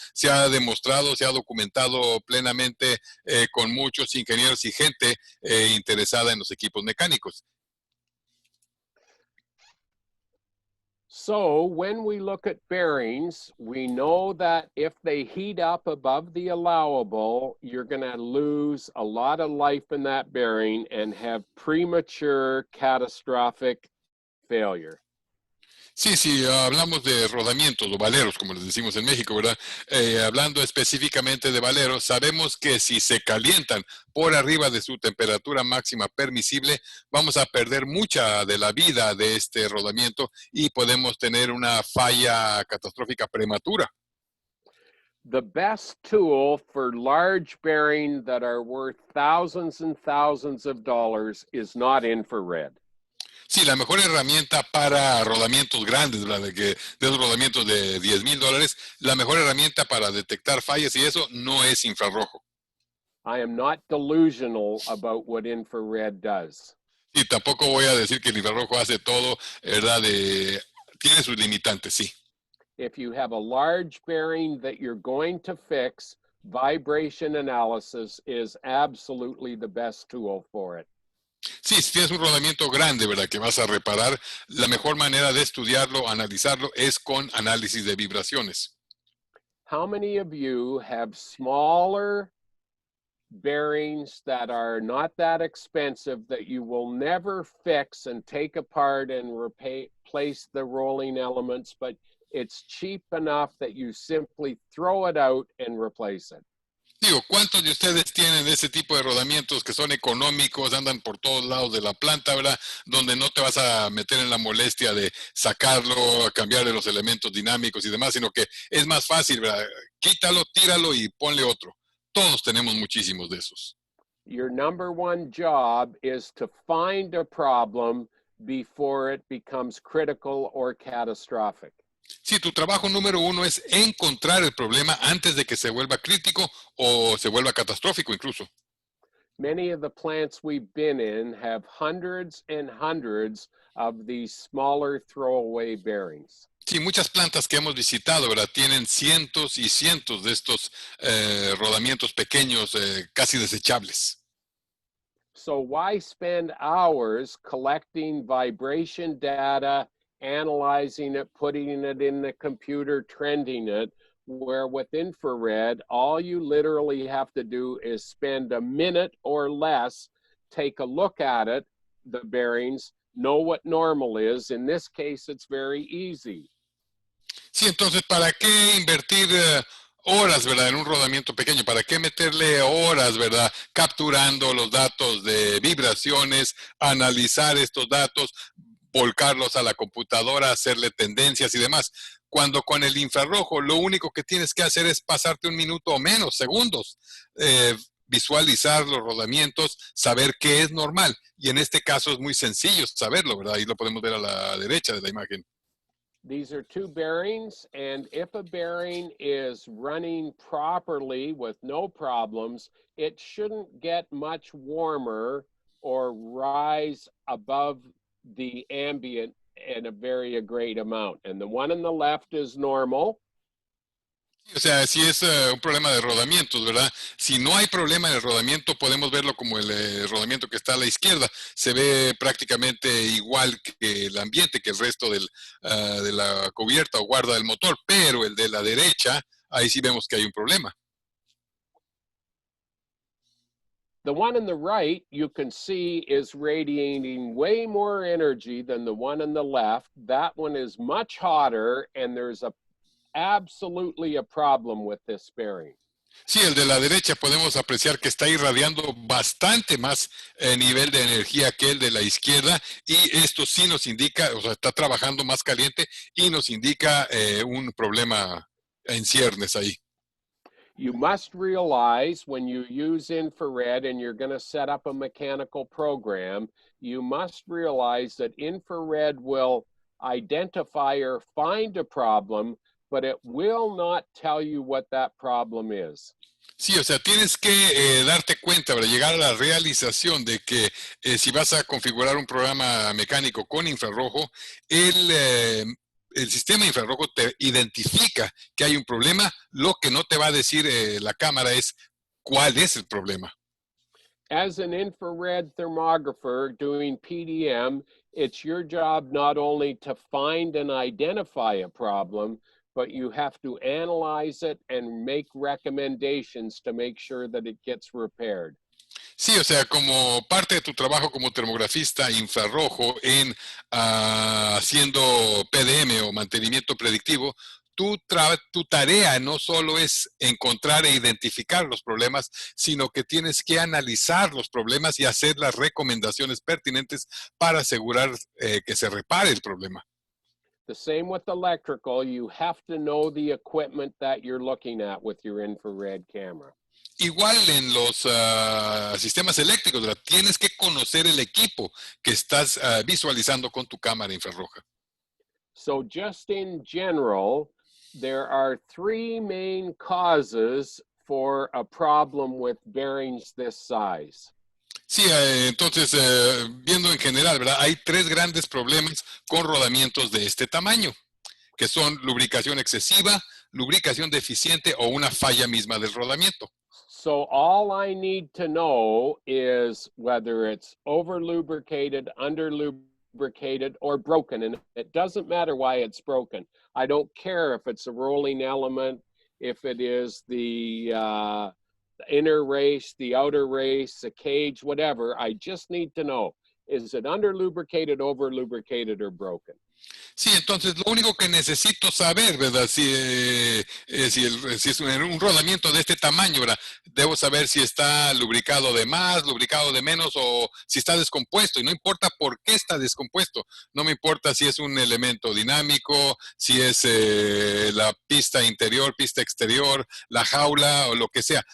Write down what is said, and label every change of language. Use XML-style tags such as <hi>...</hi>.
<es>Se ha demostrado, se ha documentado plenamente con muchos ingenieros y gente interesada en los equipos mecánicos.</es> <en>So when we look at bearings, we know that if they heat up above the allowable, you're going to lose a lot of life in that bearing and have premature catastrophic failure.</en> <es>Sí, sí, hablamos de rodamientos o valeros, como les decimos en México, ¿verdad? Hablando específicamente de valeros, sabemos que si se calientan por arriba de su temperatura máxima permisible, vamos a perder mucha de la vida de este rodamiento y podemos tener una falla catastrófica prematura.</es> <en>The best tool for large bearings that are worth thousands and thousands of dollars is not infrared.</en> <es>Sí, la mejor herramienta para rodamientos grandes, ¿verdad? De esos rodamientos de $10,000, la mejor herramienta para detectar fallas y eso no es infrarrojo.</es> <en>I am not delusional about what infrared does.</en> <es>Y tampoco voy a decir que el infrarrojo hace todo, ¿verdad? Tiene sus limitantes, sí.</es> <en>If you have a large bearing that you're going to fix, vibration analysis is absolutely the best tool for it.</en> <es>Sí, si tienes un rodamiento grande, ¿verdad? Que vas a reparar, la mejor manera de estudiarlo, analizarlo, es con análisis de vibraciones.</es> <en>How many of you have smaller bearings that are not that expensive that you will never fix and take apart and replace the rolling elements, but it's cheap enough that you simply throw it out and replace it?</en> <es>Digo, ¿cuántos de ustedes tienen ese tipo de rodamientos que son económicos, andan por todos lados de la planta, ¿verdad? Donde no te vas a meter en la molestia de sacarlo, cambiarle los elementos dinámicos y demás, sino que es más fácil, ¿verdad? Quítalo, tíralo y ponle otro. Todos tenemos muchísimos de esos.</es> <en>Your number one job is to find a problem before it becomes critical or catastrophic.</en> <es>Sí, tu trabajo número uno es encontrar el problema antes de que se vuelva crítico o se vuelva catastrófico incluso.</es> <en>Many of the plants we've been in have hundreds and hundreds of these smaller throwaway bearings.</en> <es>Sí, muchas plantas que hemos visitado, ¿verdad? Tienen cientos y cientos de estos rodamientos pequeños, casi desechables.</es> <en>So why spend hours collecting vibration data, analyzing it, putting it in the computer, trending it, where with infrared, all you literally have to do is spend a minute or less, take a look at it, the bearings, know what normal is. In this case, it's very easy.</en> <es>Sí, entonces, ¿para qué invertir horas, verdad, en un rodamiento pequeño? ¿Para qué meterle horas, verdad, capturando los datos de vibraciones, analizar estos datos, volcarlos a la computadora, hacerle tendencias y demás? Cuando con el infrarrojo lo único que tienes que hacer es pasarte un minuto o menos, segundos, visualizar los rodamientos, saber qué es normal. Y en este caso es muy sencillo saberlo, ¿verdad? Ahí lo podemos ver a la derecha de la imagen.</es> <en>These are two bearings, and if a bearing is running properly with no problems, it shouldn't get much warmer or rise above the ambient in a very great amount. And the one on the left is normal.</en> <es>O sea, si es un problema de rodamientos, ¿verdad? Si no hay problema en el rodamiento, podemos verlo como el rodamiento que está a la izquierda. Se ve prácticamente igual que el ambiente, que el resto de la cubierta o guarda del motor, pero el de la derecha, ahí sí vemos que hay un problema.</es> <en>The one on the right, you can see, is radiating way more energy than the one on the left. That one is much hotter, and there's absolutely a problem with this bearing.</en> <es>Sí, el de la derecha podemos apreciar que está irradiando bastante más nivel de energía que el de la izquierda y esto sí nos indica, o sea, está trabajando más caliente y nos indica un problema en ciernes ahí.</es> <en>You must realize when you use infrared and you're going to set up a mechanical program, you must realize that infrared will identify or find a problem, but it will not tell you what that problem is.</en> <es>Sí, o sea, tienes que darte cuenta, para llegar a la realización de que si vas a configurar un programa mecánico con infrarrojo, el sistema infrarrojo te identifica que hay un problema. Lo que no te va a decir la cámara es cuál es el problema.</es> <en>As an infrared thermographer doing PDM, it's your job not only to find and identify a problem, but you have to analyze it and make recommendations to make sure that it gets repaired.</en> <es>Sí, o sea, como parte de tu trabajo como termografista infrarrojo en haciendo PDM o mantenimiento predictivo, tu tarea no solo es encontrar e identificar los problemas, sino que tienes que analizar los problemas y hacer las recomendaciones pertinentes para asegurar que se repare el problema.</es> <en>The same with electrical, you have to know the equipment that you're looking at with your infrared camera.</en> <es>Igual en los sistemas eléctricos, ¿verdad? Tienes que conocer el equipo que estás visualizando con tu cámara infrarroja.</es> <en>So just in general, there are three main causes for a problem with bearings this size.</en> <es>Sí, entonces, viendo en general, ¿verdad? Hay tres grandes problemas con rodamientos de este tamaño, que son lubricación excesiva, lubricación deficiente o una falla misma del rodamiento.</es> <en>So all I need to know is whether it's over lubricated, under lubricated, or broken. And it doesn't matter why it's broken. I don't care if it's a rolling element, if it is the inner race, the outer race, the cage, whatever. I just need to know, is it under lubricated, over lubricated, or broken?</en> <es>Sí, entonces lo único que necesito saber, ¿verdad? Si es un rodamiento de este tamaño, ¿verdad? Debo saber si está lubricado de más, lubricado de menos o si está descompuesto. Y no importa por qué está descompuesto. No me importa si es un elemento dinámico, si es la pista interior, pista exterior, la jaula o lo que sea.</es>